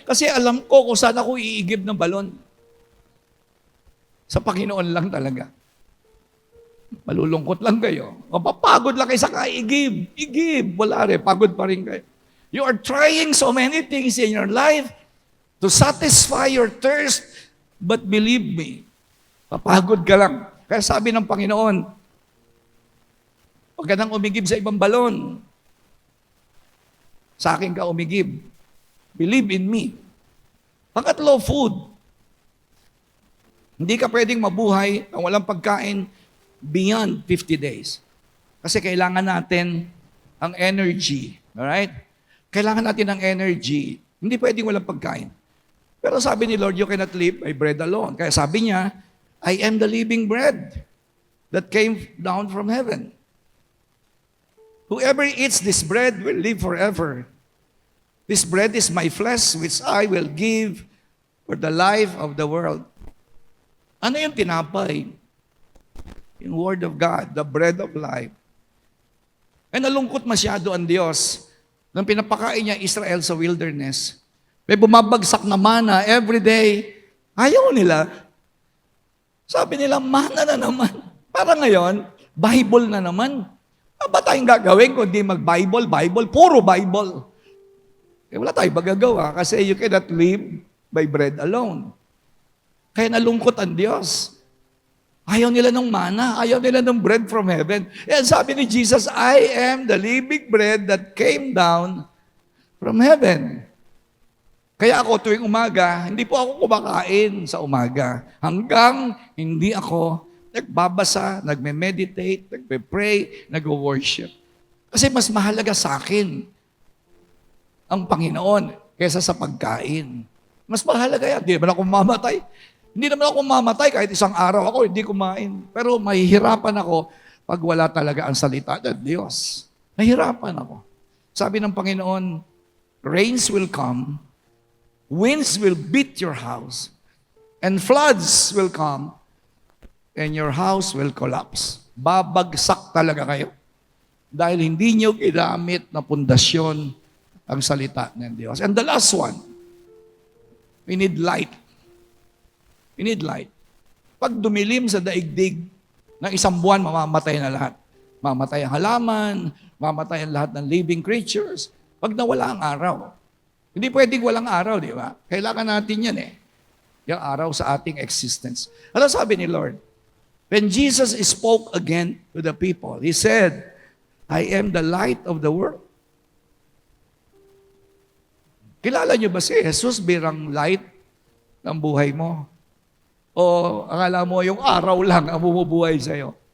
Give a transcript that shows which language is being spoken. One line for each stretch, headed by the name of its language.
Filipino: Kasi alam ko kung saan ako iigib ng balon. Sa Panginoon lang talaga. Malulungkot lang kayo. Mapapagod lang kayo sa kaigib. Igib, wala rin, pagod pa rin kayo.
English: You are trying so many things in your life to satisfy your thirst, but believe me,
Filipino: papagod ka lang. Kaya sabi ng Panginoon, huwag ka nang umigib sa ibang balon. Sa akin ka umigib.
English: Believe in me.
Filipino: Pangatlo, food. Hindi ka pwedeng mabuhay ang walang pagkain
English: beyond 50 days.
Filipino: Kasi kailangan natin ang energy. Alright? Kailangan natin ng energy. Hindi pwedeng walang pagkain. Pero sabi ni Lord,
English: you cannot live by bread alone.
Filipino: Kaya sabi niya,
English: I am the living bread that came down from heaven. Whoever eats this bread will live forever. This bread is my flesh which I will give for the life of the world.
Filipino: Ano yung tinapay? Yung Word of God,
English: the bread of life.
Filipino: Ay nalungkot masyado ang Diyos nang pinapakain niya Israel sa wilderness. May bumabagsak na mana
English: every day.
Filipino: Ayaw nila. Sabi nila, mana na naman. Para ngayon, Bible na naman. Ba tayong gagawin kundi mag-Bible, puro Bible. Wala tayong magagawa kasi
English: you cannot live by bread alone.
Filipino: Kaya nalungkot ang Diyos. Ayaw nila ng mana, ayaw nila ng
English: bread from heaven. And
Filipino: sabi ni Jesus,
English: I am the living bread that came down from heaven.
Filipino: Kaya ako tuwing umaga, hindi po ako kumakain sa umaga. Hanggang hindi ako nagbabasa, nagme-meditate, nagpe-pray, nag-worship. Kasi mas mahalaga sa akin ang Panginoon kaysa sa pagkain. Mas mahalaga yan. Hindi naman ako mamatay. Hindi naman ako mamatay kahit isang araw ako hindi kumain. Pero mahihirapan ako pag wala talaga ang salita ng Diyos. Mahirapan ako. Sabi ng Panginoon,
English: rains will come, winds will beat your house, and floods will come, and your house will collapse.
Filipino: Babagsak talaga kayo. Dahil hindi nyo ginamit na pundasyon ang salita ng Diyos.
English: And the last one, we need light. We need light.
Filipino: Pag dumilim sa daigdig, ng isang buwan, mamamatay na lahat. Mamatay ang halaman, mamatay ang lahat ng living creatures. Pag nawala ang araw. Hindi pwedeng walang araw, di ba? Kailangan natin yan eh. Yung araw sa ating existence. Ano sabi ni Lord?
English: When Jesus spoke again to the people, He said, I am the light of the world.
Filipino: Kilala niyo ba si Jesus birang light ng buhay mo? O akala mo yung araw lang ang bumubuhay sa'yo?